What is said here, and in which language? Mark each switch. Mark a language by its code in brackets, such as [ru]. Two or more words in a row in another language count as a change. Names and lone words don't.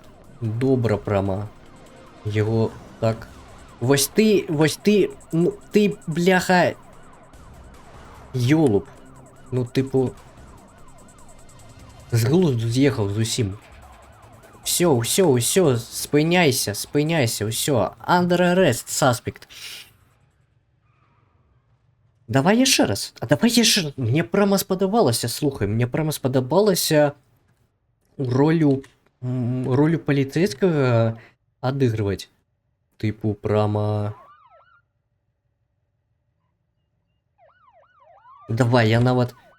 [be] Добра прама. Яго так... Вось ты, ну, ты, бляха... Ёлуб. Ну, тыпу... З глузду з'ехаў зусім. Всё, спыняйся, ўсё. [en] Under arrest, suspect. [be] Давай яшчэ раз. Мне прама спадабалася, слухай, мне прама спадабалася ролю паліцэйскага адыгрываць. Тыпу, прама... Давай, я нават...